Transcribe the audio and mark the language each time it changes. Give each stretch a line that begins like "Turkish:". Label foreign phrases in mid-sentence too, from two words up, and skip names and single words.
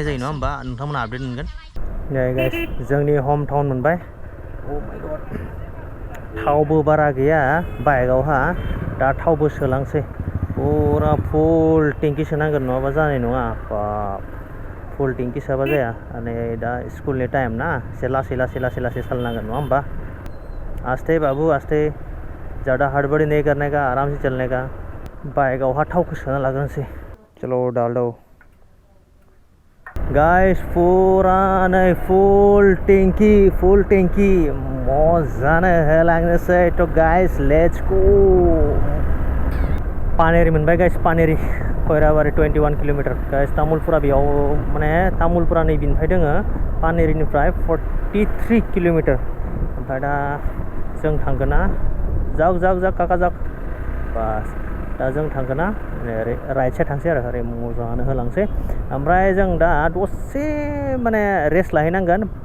Bodo: जायो नङा होमबा नोंथांमोना आपडेट मोनगोन गाइस जोंनि
English: home town
Bodo: मोनबाय
English: oh my god
Bodo: थावबो बारा गैया बाइकआवहा दा थावबो सोलांसै पुरा
English: full tank
Bodo: सोनांगोन नङाबा जानाय नङा बाप
English: full tank
Bodo: सोआबा जाया नै दा स्कुलनि टाइम ना एसे लासै सालायनांगोन नङा होमबा
Hindi: आस्ते बाबू आस्ते ज़्यादा हड़बड़ी नहीं करने का आराम से चलने का
Bodo: बाइकआवहा थावखौ सोना लाग्रोनोसै
Hindi: चलो डाल दो
Bodo: गाइस पुरा नै
English: full tank
Bodo: मजानो होलांनोसै थ' गाइस
English: let's go
Bodo: पानेरी मोनबाय गाइस पानेरी खयराबारि 21 किलोमिटार गाइस तामुलपुरा बेयाव माने तामुलपुरा नैबेनिफ्राय दोङो पानेरीनिफ्राय 43 किलोमिटार ओमफ्राय दा जों थांगोन ना जाग काका जाग बास दा जों थांगोन ना ओरै
English: right side
Bodo: थांसै आरो ओरै मोजाङानो होलांसै ओमफ्राय जों दा दसे माने रेस्ट लाहैनांगोन